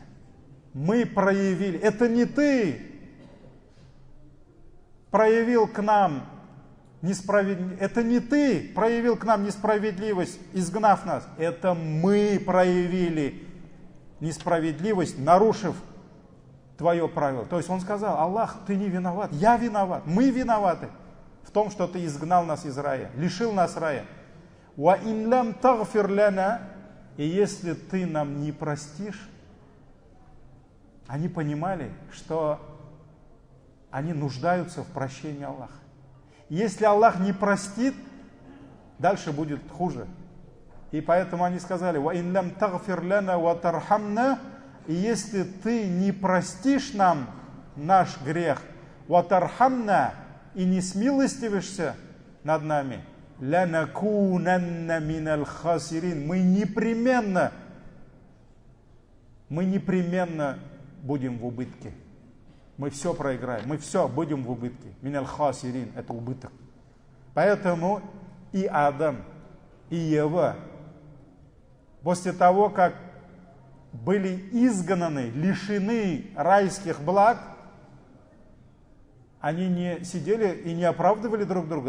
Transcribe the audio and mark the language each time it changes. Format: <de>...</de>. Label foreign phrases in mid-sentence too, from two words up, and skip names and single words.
<ru>Мы проявили, это не ты проявил к нам несправедливость, это не ты проявил к нам несправедливость, изгнав нас, это мы проявили несправедливость, нарушив твое правило. То есть он сказал, Аллах, ты не виноват, я виноват, мы виноваты в том, что ты изгнал нас из рая, лишил нас рая.</ru> <ar>وإن لم تغفر لنا,</ar> <ru>и если ты нам не простишь, они понимали, что они нуждаются в прощении Аллаха. Если Аллах не простит, дальше будет хуже. И поэтому они сказали,</ru> <ar>وإن لم تغفر لنا وترحمنا,</ar> <ru>и если ты не простишь нам наш грех, ватархамна, и не смилостивишься над нами,</ru> <ar>لنكونن من الخاسرين,</ar> <ru>мы непременно будем в убытке. Мы все проиграем, мы все будем в убытке.</ru> <ar>من الخاسرين,</ar> <ru>это убыток. Поэтому и Адам, и Ева, после того, как были изгнаны, лишены райских благ, они не сидели и не оправдывали друг друга.</ru>